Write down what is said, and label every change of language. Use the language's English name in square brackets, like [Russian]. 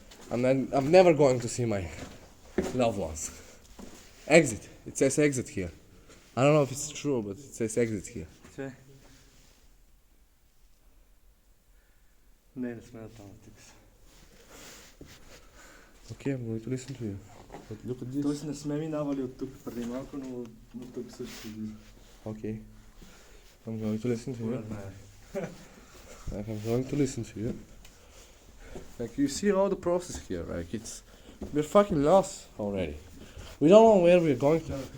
[English] I'm never going to see my loved ones. Exit. It says exit here. I don't know if it's true, but it says exit here. [Bulgarian] Все. Не сме на там тук. [English] Okay, I'm going to listen to you. But look at this. [Bulgarian] Тоест не сме минавали от тук преди малко, но тук също излиза. [English] Okay. I'm going to listen to you. [Bulgarian] Според мен. [English] Like I'm going to listen to you. Like you see all the process here. Like we're fucking lost already. We don't know where we're going to.